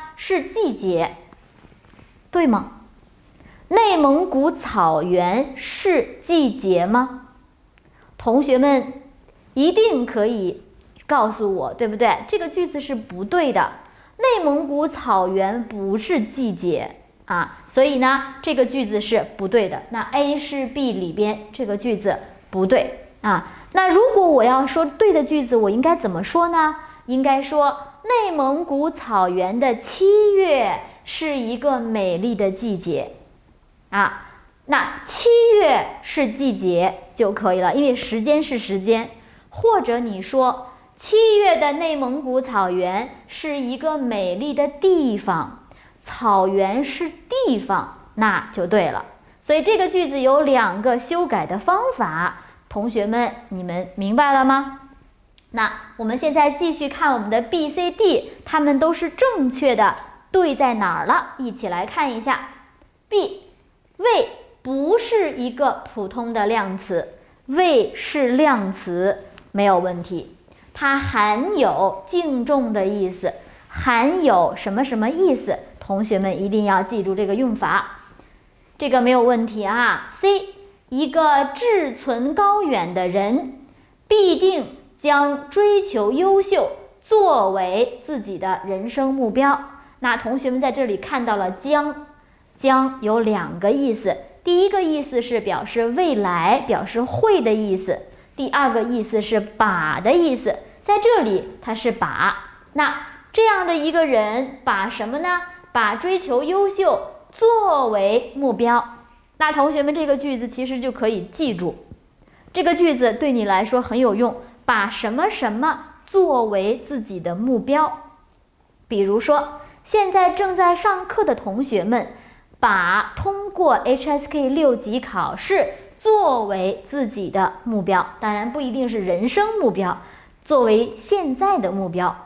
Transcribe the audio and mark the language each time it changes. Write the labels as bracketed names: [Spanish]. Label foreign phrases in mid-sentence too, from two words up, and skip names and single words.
[Chinese] 是季節，對嗎？內蒙古草原是季節嗎？同學們一定可以告訴我，对不對？這個句子是不對的，內蒙古草原不是季節啊，所以呢，這個句子是不對的。那 A 是 B 裡邊這個句子不對啊。那如果我要說對的句子，我應該怎麼說呢？應該說內蒙古草原的7月是一個美麗的季節啊。那7月是季節就可以了，因為時間是時間。或者你說7月的內蒙古草原是一個美麗的地方，草原是地方，那就对了。所以这個句子有2個修改的方法。同學們，你們明白了嗎？那我們現在繼續看我們的 B、C、D， 它們都是正確的，對在哪兒了？一起來看一下。B， 為不是一個普通的量詞，為是量詞，沒有問題。它含有敬重的意思，含有什麼什麼意思？同學們一定要記住這個用法，這個沒有問題啊。C，一個志存高遠的人，必定將追求優秀作為自己的人生目標。那同學們在這裡看到了將，將有2個意思。第一個意思是表示未來，表示會的意思；第2個意思是把的意思。在這裡它是把。那這樣的一個人把什麼呢？把追求優秀作為目標。那同學們，這個句子其實就可以記住，這個句子對你來說很有用，把什麼什麼作為自己的目標。比如說，現在正在上課的同學們，把通過 HSK 6級考試作為自己的目標，當然不一定是人生目標，作為現在的目標。